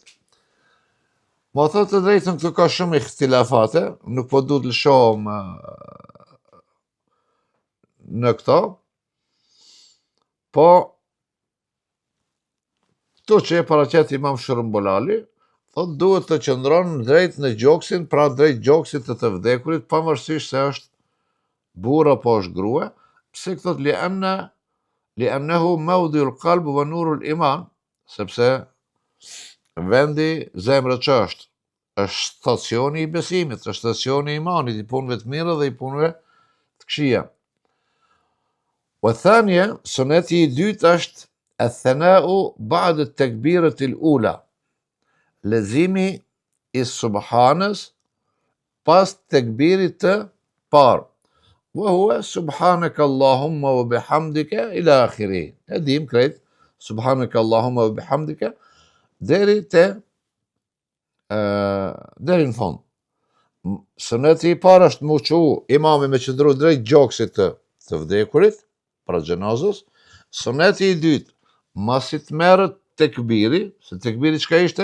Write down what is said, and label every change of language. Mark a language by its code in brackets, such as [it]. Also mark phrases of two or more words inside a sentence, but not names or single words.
[sq] Ma thot të drejtën, këtu ka shumë ihtilafate, nuk po du të lëshohem në këto, po Këtu që e paraqet Imam Shërbulali, thot duhet të qëndron drejt në gjoksin, pra drejt gjoksit të vdekurit, pavarësisht se është burr apo është grua, pse thot [ar] لأنه موضع القلب ونور الإيمان, [sq] sepse vendi zemrës që është stacioni i besimit, është stacioni i imanit, i punëve të mira dhe i punëve të këqija. [ar] وثانيا, [sq] suneti i dytë është [ar] الثناء بعد التكبيرة الأولى [sq] lezimi i subhanës pas tekbirit të parë. [ar] وهو سبحانك اللهم وبحمدك إلى آخره. [sq] E dim krejt, [ar] سبحانك اللهم وبحمدك [sq] deri në fund. Suneti i parë është mu qu imami me qëndru drejt gjoksit të vdekurit, pra gjenazës. Suneti i dytë, masi të merët tekbiri, se tekbiri çka ishte?